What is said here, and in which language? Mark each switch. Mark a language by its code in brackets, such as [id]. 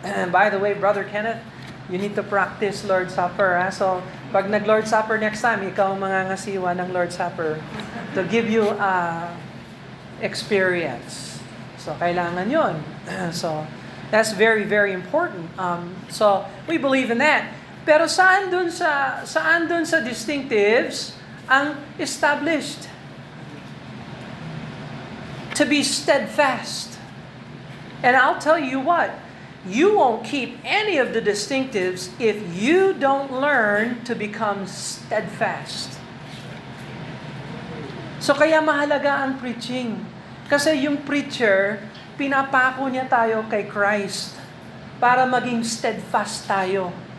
[en] By the way, Brother Kenneth, you need to practice Lord's Supper. [tl] So, pag nag-Lord's Supper next time, ikaw ang mangangasiwa ng Lord's Supper [en] to give you experience. So, [tl] kailangan yun. [en] So, that's very, very important. So, we believe in that. [tl] Pero saan dun sa distinctives ang established? [en] To be steadfast. And I'll tell you what, you won't keep any of the distinctives if you don't learn to become steadfast. [tl] So kaya mahalaga ang preaching. Kasi yung preacher, pinapako niya tayo kay Christ para maging steadfast tayo.